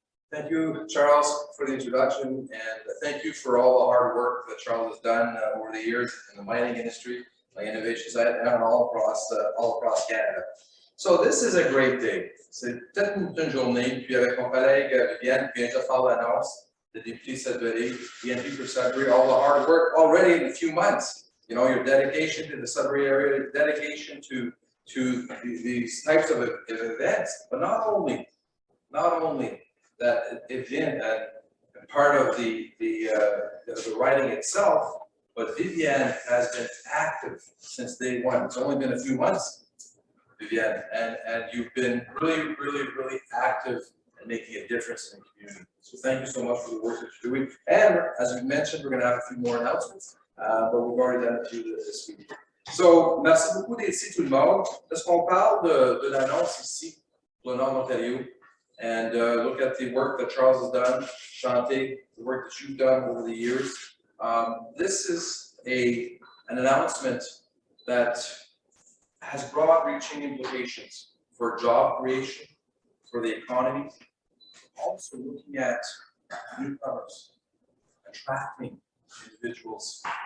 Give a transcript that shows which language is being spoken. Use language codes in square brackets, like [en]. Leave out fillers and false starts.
[en] Thank you, Charles, for the introduction, and thank you for all the hard work that Charles has done over the years in the mining industry, my innovations, and all across Canada. So this is a great day. [fr] C'est peut-être une journée, puis avec mon collègue Viviane, qui vient de faire l'annonce, [en] the député Sudbury, the MP for Sudbury, all the hard work already in a few months. You know, your dedication to the Sudbury area, dedication to these types of events, but not only that Vivian, part of the writing itself, but Vivian has been active since day one. It's only been a few months, Vivian, and you've been really active and making a difference in the community. So thank you so much for the work that you're doing. And as we mentioned, we're going to have a few more announcements, but we've already done a few this week. [fr] So merci beaucoup d'être ici tout le monde. Est-ce qu'on parle de l'annonce ici pour le Nord Ontario? [en] And look at the work that Charles has done, Shantae, the work that you've done over the years. This is an announcement that has broad-reaching implications for job creation, for the economy, also looking at newcomers, attracting individuals.